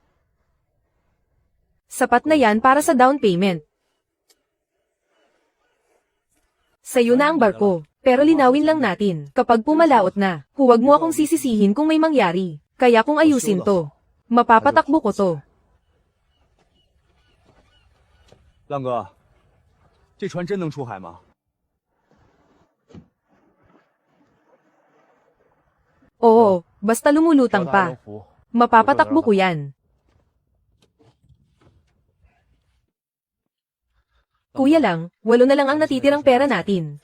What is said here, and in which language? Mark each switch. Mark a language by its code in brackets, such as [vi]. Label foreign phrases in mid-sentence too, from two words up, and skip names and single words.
[tl] Sapat na yan para sa [en] down payment. [tl] Sa'yo na ang barko, pero linawin lang natin, kapag pumalaot na, huwag mo akong sisisihin kung may mangyari. Kaya kung ayusin to, mapapatakbo ko to. [zh] 浪哥，这船真能出海吗？ [tl] Oo, basta lumulutang pa. Mapapatakbo ko yan. Kuya lang, 8 na lang ang natitirang pera natin.